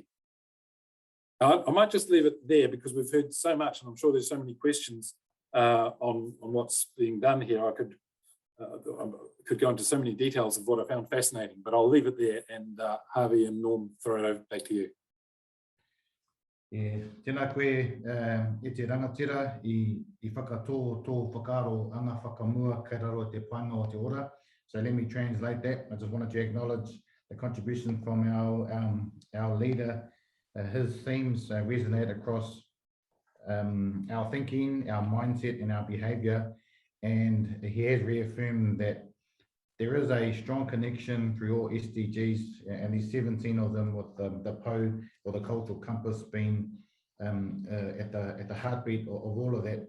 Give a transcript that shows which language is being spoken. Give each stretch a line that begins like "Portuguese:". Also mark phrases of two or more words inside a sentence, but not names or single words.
English: I might just leave it there because we've heard so much, and I'm sure there's so many questions on what's being done here. I could go into so many details of what I found fascinating, but I'll leave it there, and Harvey and Norm, throw it over back to you.
Māori: Tēnā koe e te rangatira I whakatō tō whakaro anga whakamua kei raro te pānga o te ora.
English: So let me translate that. I just wanted to acknowledge the contribution from our leader. His themes resonate across our thinking, our mindset and our behaviour, and he has reaffirmed that there is a strong connection through all SDGs, and these 17 of them, with the PO or the cultural compass being at the heartbeat of all of that.